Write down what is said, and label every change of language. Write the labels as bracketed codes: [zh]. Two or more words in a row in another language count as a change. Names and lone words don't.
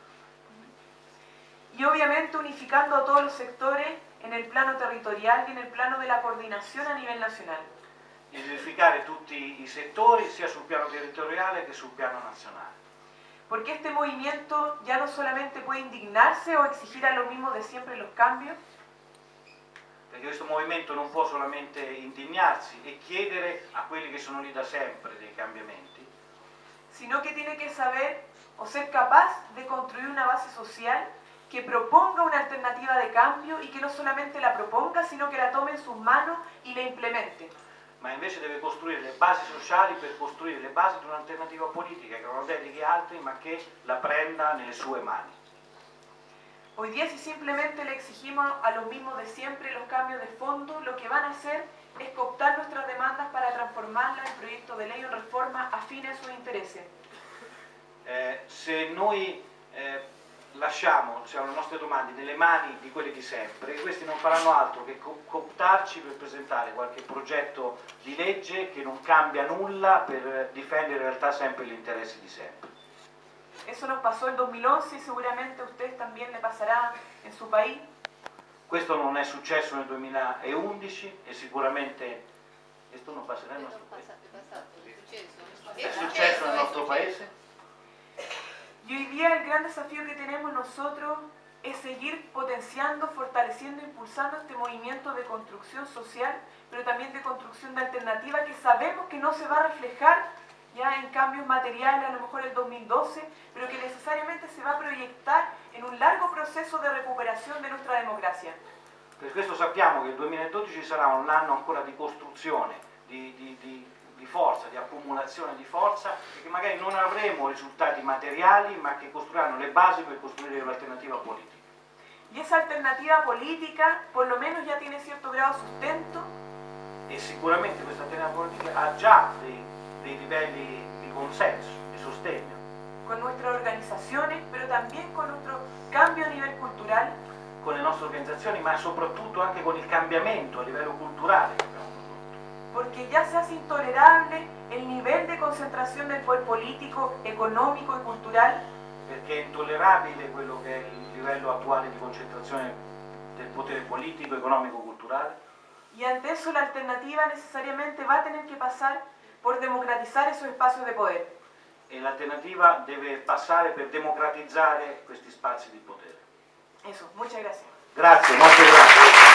[es] Y obviamente unificando a todos los sectores en el plano territorial y en el plano de la coordinación a nivel nacional. [it] E verificare tutti i settori sia sul piano territoriale che sul piano nazionale. [es] Porque este movimiento ya no solamente puede indignarse o exigir a lo mismo de siempre los cambios, [it] Perché questo movimento non può solamente indignarsi e chiedere a quelli che sono lì da sempre dei cambiamenti, [es] sino que tiene que saber o ser capaz de construir una base social que proponga una alternativa de cambio y que no solamente la proponga, sino que la tome en sus manos y la implemente. [it] ma invece deve costruire le basi sociali per costruire le basi di un'alternativa politica che non la dedichi a altri ma che la prenda nelle sue mani. [es] Hoy día, si simplemente le exigimos a los mismos de siempre los cambios de fondo, lo que van a hacer es cooptar nuestras demandas para transformarlas en proyectos de ley o reforma afines a sus intereses. [it] Se noi lasciamo le nostre domande nelle mani di quelli di sempre, questi non faranno altro che cooptarci per presentare qualche progetto di legge che non cambia nulla per difendere in realtà sempre gli interessi di sempre. [es] Eso nos pasó en 2011 y seguramente a ustedes también le pasará en su país. [it] Questo non è successo nel 2011 e sicuramente questo non passerà nel nostro paese. È successo nel nostro paese. [es] Y hoy día el gran desafío que tenemos nosotros es seguir potenciando, fortaleciendo, impulsando este movimiento de construcción social, pero también de construcción de alternativa que sabemos que no se va a reflejar ya en cambios materiales, a lo mejor el 2012, pero que necesariamente se va a proyectar en un largo proceso de recuperación de nuestra democracia. [it] Per questo sappiamo che il 2012 sarà un anno ancora di costruzione, di forza, di accumulazione di forza, e che magari non avremo risultati materiali, ma che costruiranno le basi per costruire un'alternativa politica. [es] Y esa alternativa política, por lo menos, ya tiene cierto grado de sustento. [it] E sicuramente questa alternativa politica ha già dei livelli di consenso, di sostegno. [es] Con nuestras organizaciones, pero también con nuestro cambio a nivel cultural. [it] Con le nostre organizzazioni, ma soprattutto anche con il cambiamento a livello culturale che abbiamo prodotto. [es] Porque ya se hace intolerable el nivel de concentración del poder político, económico y cultural. [it] Perché è intollerabile quello che è il livello attuale di concentrazione del potere politico, economico, culturale. [es] Y ante eso la alternativa necesariamente va a tener que pasar por democratizar esos espacios de poder. [it] E l'alternativa deve passare per democratizzare questi spazi di potere. [es] Eso, muchas gracias. [it] Grazie, molte grazie.